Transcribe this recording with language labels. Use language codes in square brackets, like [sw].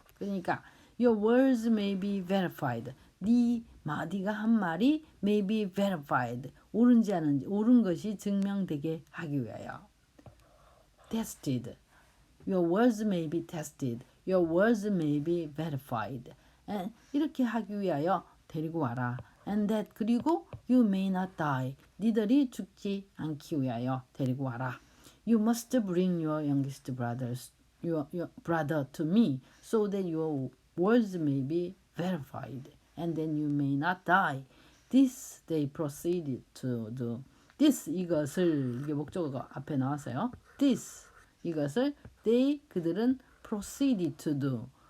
[ko] 그러니까 [en] your words may be verified. [ko] 네가 한 말이 [en] may be verified. [ko] 옳은지 아닌지 옳은 것이 증명되게 하기 위하여. [en] tested. Your words may be tested. Your words may be verified. [ko] 이렇게 하기 위하여 데리고 와라. [en] And that [ko] 그리고 [en] you may not die. [ko] 니들이 죽지 않기 위하여 데리고 와라. [en] You must bring your youngest your brother to me so that your words may be verified. And then you may not die. This they proceeded to do. [ko] This 이것을 이게 목적어가 앞에 나왔어요. [en] This [ko] 이것을 [en] they [ko] 그들은 [en] proceeded to do.